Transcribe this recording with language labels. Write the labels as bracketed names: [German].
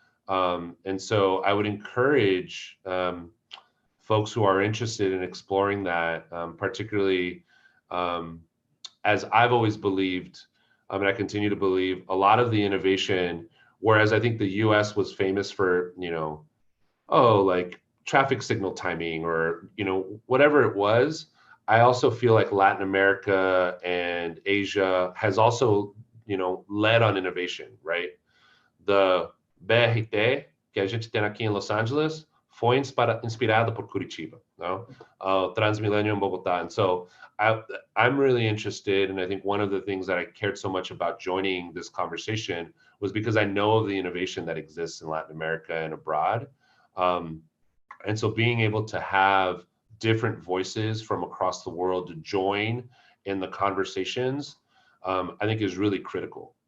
[English] And so I would encourage folks who are interested in exploring that, particularly as I've always believed, and I continue to believe, a lot of the innovation, whereas I think the US was famous for, you know, like traffic signal timing or, you know, whatever it was, I also feel like Latin America and Asia has also, you know, led on innovation, right? [Portuguese] The BRT, que a gente tem aqui em Los Angeles, foi inspirada por Curitiba, no? [English] Transmilenio in Bogotá. And so I'm really interested, and I think one of the things that I cared so much about joining this conversation was because I know of the innovation that exists in Latin America and abroad. And so being able to have different voices from across the world to join in the conversations, I think is really critical.